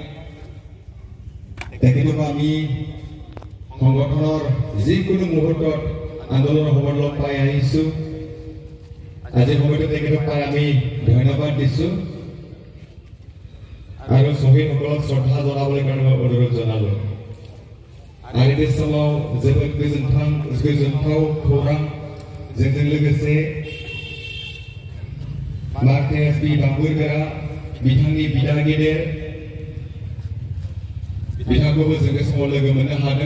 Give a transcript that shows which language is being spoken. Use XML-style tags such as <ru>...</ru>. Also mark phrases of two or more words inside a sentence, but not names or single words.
<as>তেখেতক আমি সংগঠনৰ যিকোনো মুহূৰ্তত আন্দোলনৰ সময়ত লগ পাই আহিছো। আজিৰ সময়তো তেখেতক পাই আমি ধন্যবাদ দিছো আৰু শ্বহীদসকলক শ্ৰদ্ধা জনাবলৈ কাৰণে মই অনুৰোধ জনালো।</as> <brx>आरो बे समाव जोबोद गोजोनथाव खौरां जोंजों लोगोसे मार्टिनेस बि बांबुरगोरा बिथांनि बिदा गेदेर बिथांखौबो जों बे समाव लोगो मोननो हादों।</brx>